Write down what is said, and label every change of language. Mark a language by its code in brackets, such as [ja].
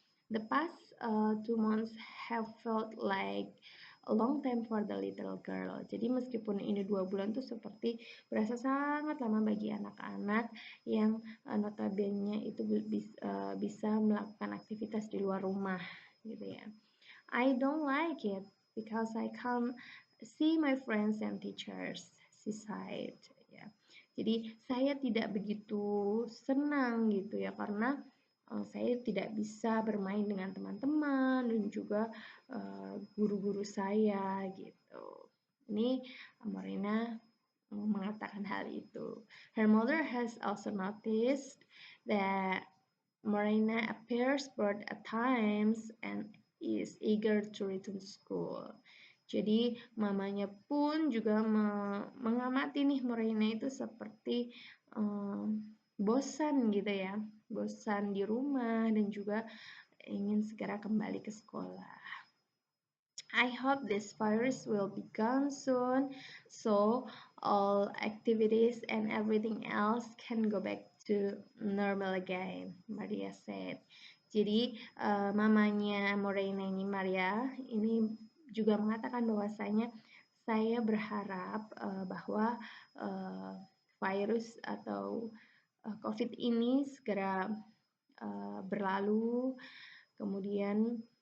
[en] The past 2 months have felt like a long time for the little girl. [id] Jadi meskipun ini 2 bulan tuh seperti berasa sangat lama bagi anak-anak yang notabene itu bisa melakukan aktivitas di luar rumah gitu ya. [en] I don't like it because I can't see my friends and teachers, she said. [id] Ya. Jadi saya tidak begitu senang gitu ya karena saya tidak bisa bermain dengan teman-teman dan juga guru-guru saya gitu. Ini Morena mengatakan hal itu. [en] Her mother has also noticed that Morena appears bored at times and is eager to return to school. [id] Jadi mamanya pun juga mengamati nih Morena itu seperti bosan gitu ya, bosan di rumah dan juga ingin segera kembali ke sekolah. [en] I hope this virus will be gone soon, so all activities and everything else can go back to normal again, Maria said. [id] Jadi mamanya Morena ini, Maria, ini juga mengatakan bahwasanya saya berharap bahwa virus atau COVID ini segera berlalu, kemudian